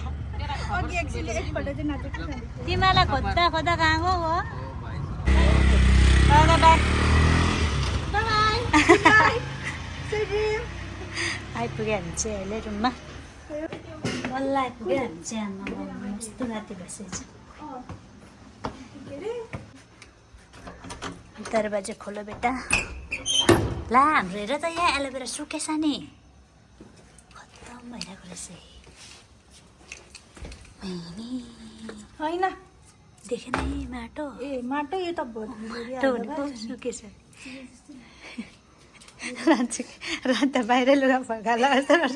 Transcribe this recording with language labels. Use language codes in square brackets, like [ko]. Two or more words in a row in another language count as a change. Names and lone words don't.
[ne] तिमीलाई खोज्दा खोज्दा कहाँ गयो हो आइपुग्यो हामी चाहिँ अहिले रुममा बल्ल आइपुग्यो हामी चाहिँ आमा यस्तो राति बसेछ [hi] दरवाजा खोलो बेटा [ne] ला हाम्रो हेर त यहाँ एलोभेरा सुकेछ नि खत्तम भइरहेको रहेछ होइन देखेन है माटो ए माटो यो त सुकेछ रात बाहिर लुगा फर्काला जस्तो